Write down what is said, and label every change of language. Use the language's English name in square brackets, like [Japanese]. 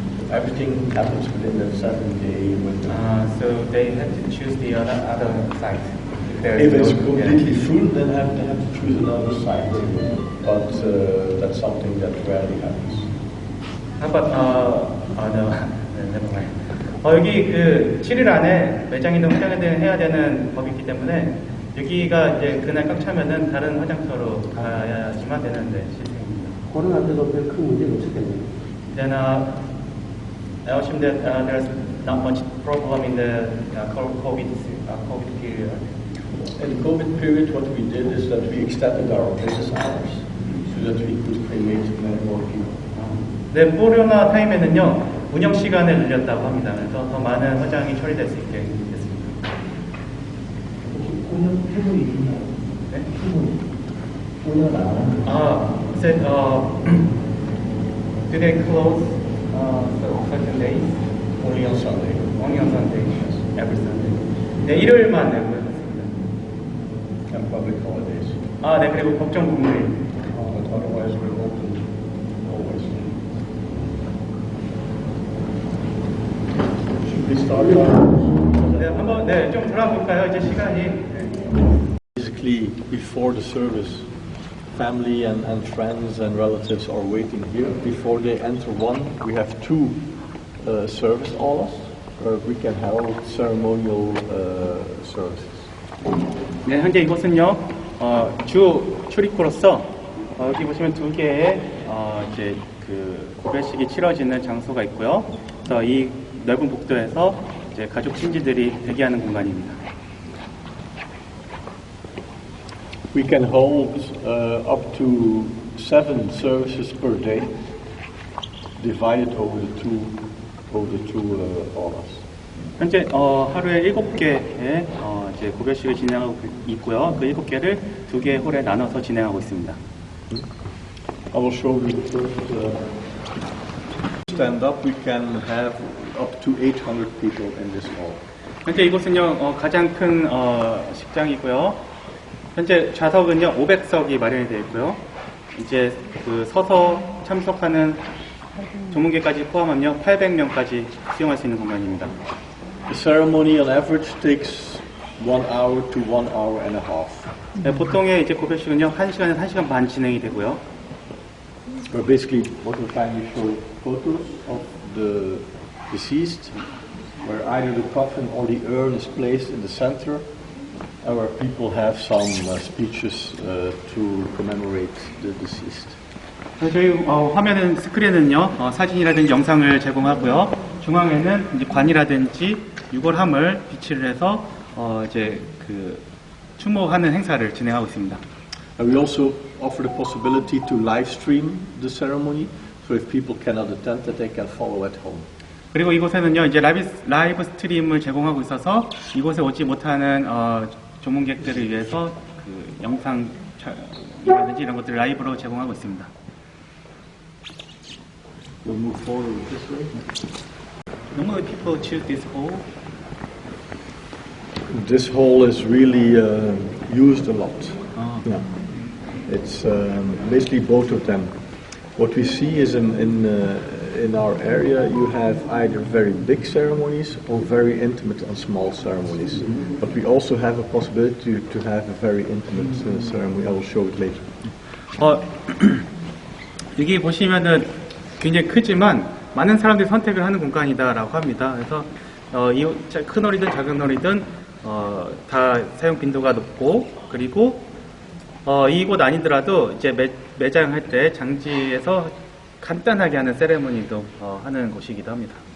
[English] Everything happens within that 7-day window. so they have to choose the other site. If it's completely full, then they have to choose another site. But that's something that rarely happens. How about no, never mind. [Korean] 여기 7일 안에 매장이든 화장이든 해야 되는 법이 있기 때문에 여기가 이제 그날 꽉 차면은 다른 화장터로 가야지만 되는 시스템입니다. 코로나 때도 별 큰 문제는 없었겠네요. [English] Then I assume that there's not much problem in the COVID period. In the COVID period, what we did is that we extended our business hours so that we could cremate many more people. [Korean] 네, 코로나 타임에는요 운영 시간을 늘렸다고 합니다. 그래서 더 많은 화장이 처리될 수 있게 됐습니다. 운영 태국이 있나요? 네? 운영 안 하는 [English] Said do they close certain days? Only on Sunday. Only on Sunday. Every Sunday. [Korean] 네, 일요일만 내고요. [English] And public holidays. [Korean] 네, 그리고 법정 공휴일. [English] But otherwise, we're open always. Should we start now? [Korean] 네, 한번 좀 돌아볼까요? 이제 시간이. [English] Basically, before the service, family and friends and relatives are waiting here. Before they enter one, we have 2 service halls where we can hold ceremonial services. [Korean] 네, 현재 이곳은요, 주 출입구로서 여기 보시면 2개의 이제 고별식이 치러지는 장소가 있고요. 그래서 이 넓은 복도에서 이제 가족 친지들이 대기하는 공간입니다. [English] We can hold up to 7 services per day, divided over the two halls. [Korean] 현재 하루에 7개의 이제 고별식을 진행하고 있고요. 그 7개를 2개의 홀에 나눠서 진행하고 있습니다. [English] I will show you first. Stand up, we can have up to 800 people in this hall. [Korean] 현재 이곳은요 가장 큰 식장이고요. 현재 좌석은요 500석이 마련이 되어 있고요. 이제 서서 참석하는 전문객까지 포함하며 800명까지 수용할 수 있는 공간입니다. [English] The ceremony on average takes 1 hour to 1 hour and a half. [Korean] 네, 보통의 이제 고별식은요 1시간에서 1시간 반 진행이 되고요. [English] Where basically most of the time we show photos of the deceased, where either the coffin or the urn is placed in the center, and where people have some speeches to commemorate the deceased. [Korean] 저희 화면은 스크린은요 사진이라든지 영상을 제공하고요. 중앙에는 이제 관이라든지 유골함을 비치를 해서 이제 추모하는 행사를 진행하고 있습니다. [English] And we also offer the possibility to live stream the ceremony, so if people cannot attend, that they can follow at home. [Korean] 그리고 이곳에는요, 이제 라이브 스트림을 제공하고 있어서 이곳에 오지 못하는 조문객들을 위해서 그 영상이라든지 이런 것들을 라이브로 제공하고 있습니다. [English] We'll move forward this way. Normally people choose this hall. This hall is really used a lot. Oh. Yeah. It's basically both of them. What we see is in our area you have either very big ceremonies or very intimate and small ceremonies. But we also have a possibility to have a very intimate ceremony. I will show it later. [Korean] 여기 보시면은 굉장히 크지만 많은 사람들이 선택을 하는 공간이다라고 합니다. 그래서 큰 홀이든 작은 홀이든 다 사용 빈도가 높고, 그리고 이곳 아니더라도 이제 매장할 때 장지에서 간단하게 하는 세레모니도 하는 곳이기도 합니다.